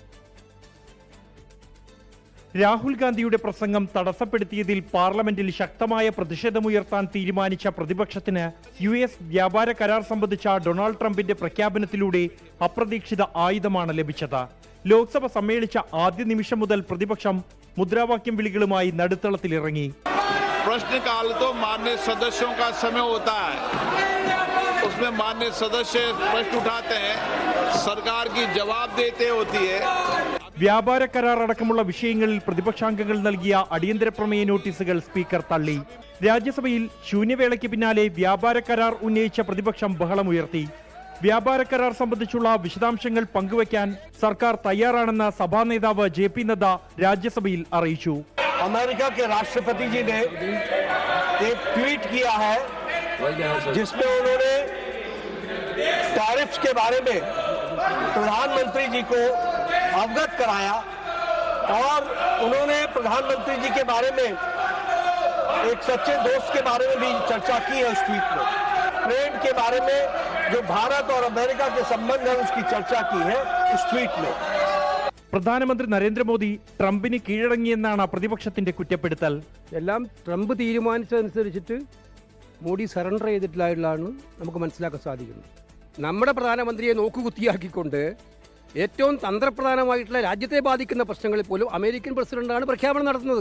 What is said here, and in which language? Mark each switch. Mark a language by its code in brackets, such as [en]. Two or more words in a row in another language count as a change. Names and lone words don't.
[ml] രാഹുൽ ഗാന്ധിയുടെ പ്രസംഗം തടസ്സപ്പെടുത്തിയതിൽ പാർലമെന്റിൽ ശക്തമായ പ്രതിഷേധമുയർത്താൻ തീരുമാനിച്ച പ്രതിപക്ഷത്തിന് യു.എസ് വ്യാപാര കരാർ സംബന്ധിച്ച ഡൊണാൾഡ് ട്രംപിന്റെ പ്രഖ്യാപനത്തിലൂടെ അപ്രതീക്ഷിത ആയുധമാണ് ലഭിച്ചത്. ലോക്സഭ സമ്മേളിച്ച ആദ്യ നിമിഷം മുതൽ പ്രതിപക്ഷം മുദ്രാവാക്യം വിളികളുമായി നടുത്തളത്തിലിറങ്ങി. [hi] प्रश्नकाल तो माननीय सदस्यों का समय होता है, उसमें माननीय सदस्य प्रश्न उठाते हैं, सरकार की जवाबदेही होती है. [ml] വ്യാപാര കരാർ അടക്കമുള്ള വിഷയങ്ങളിൽ പ്രതിപക്ഷാംഗങ്ങൾ നൽകിയ അടിയന്തര പ്രമേയ നോട്ടീസുകൾ സ്പീക്കർ തള്ളി. രാജ്യസഭയിൽ ശൂന്യവേളയ്ക്ക് പിന്നാലെ വ്യാപാര കരാർ ഉന്നയിച്ച പ്രതിപക്ഷം ബഹളമുയർത്തി. വ്യാപാര കരാർ സംബന്ധിച്ചുള്ള വിശദാംശങ്ങൾ പങ്കുവയ്ക്കാൻ സർക്കാർ തയ്യാറാണെന്ന് സഭാ നേതാവ് ജെ.പി. നദ്ദ രാജ്യസഭയിൽ അറിയിച്ചു. [hi] अमेरिका के राष्ट्रपति जी ने एक ट्वीट किया है जिसमें उन्होंने टैरिफ्स के बारे में प्रधानमंत्री जी को अवगत कराया और उन्होंने प्रधानमंत्री जी के बारे में एक सच्चे दोस्त के बारे में भी चर्चा की है उस ट्वीट में. ट्रेड के बारे में जो भारत और अमेरिका के संबंध है उसकी चर्चा की है उस ट्वीट में. [ml] പ്രധാനമന്ത്രി നരേന്ദ്രമോദി ട്രംപിന് കീഴടങ്ങിയെന്നാണ് പ്രതിപക്ഷത്തിന്റെ കുറ്റപ്പെടുത്തൽ. എല്ലാം ട്രംപ് തീരുമാനിച്ചതനുസരിച്ചിട്ട് മോഡി സറണ്ടർ ചെയ്തിട്ടുള്ളതാണ് നമുക്ക് മനസ്സിലാക്കാൻ സാധിക്കുന്നത്. നമ്മുടെ പ്രധാനമന്ത്രിയെ നോക്കുകുത്തിയാക്കിക്കൊണ്ട് ഏറ്റവും തന്ത്രപ്രധാനമായിട്ടുള്ള രാജ്യത്തെ ബാധിക്കുന്ന പ്രശ്നങ്ങളിൽ പോലും അമേരിക്കൻ പ്രസിഡന്റാണ് പ്രഖ്യാപനം നടത്തുന്നത്.